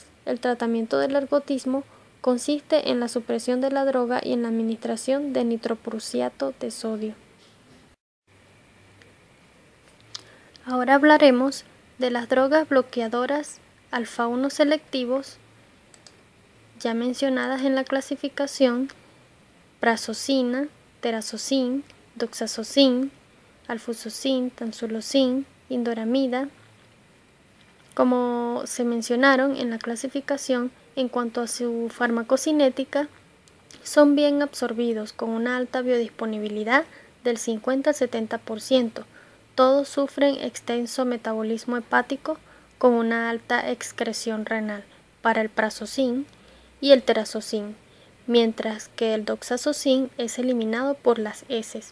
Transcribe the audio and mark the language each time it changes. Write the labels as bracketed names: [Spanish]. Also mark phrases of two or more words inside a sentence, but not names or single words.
[Spanish] El tratamiento del ergotismo consiste en la supresión de la droga y en la administración de nitroprusiato de sodio. Ahora hablaremos de las drogas bloqueadoras alfa-1 selectivos, ya mencionadas en la clasificación: prazosina, terazocin, doxazocin, alfuzosin, tamsulosin, indoramida. Como se mencionaron en la clasificación, en cuanto a su farmacocinética, son bien absorbidos con una alta biodisponibilidad del 50 al 70%. Todos sufren extenso metabolismo hepático con una alta excreción renal para el prazosín y el terazocin, mientras que el doxazocin es eliminado por las heces.